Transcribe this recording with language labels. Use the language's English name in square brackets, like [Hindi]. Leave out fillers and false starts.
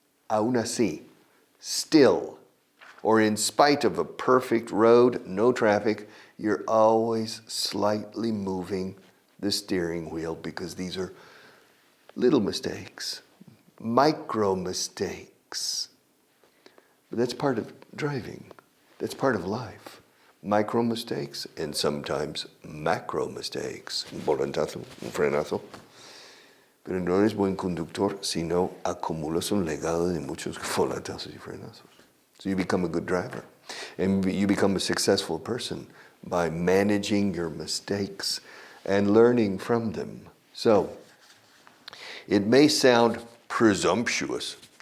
[Spanish] Aún así, [English] still, or in spite of a perfect road, no traffic, you're always slightly moving the steering wheel because these are little mistakes, micro mistakes. But that's part of driving. That's part of life. Micro mistakes and sometimes macro mistakes. [Spanish] Un volantazo, un frenazo. Pero no eres buen conductor si no acumulas un legado de muchos volantazos y frenazos. [English] So you become a good driver. And you become a successful person by managing your mistakes and learning from them. So, it may sound presumptuous.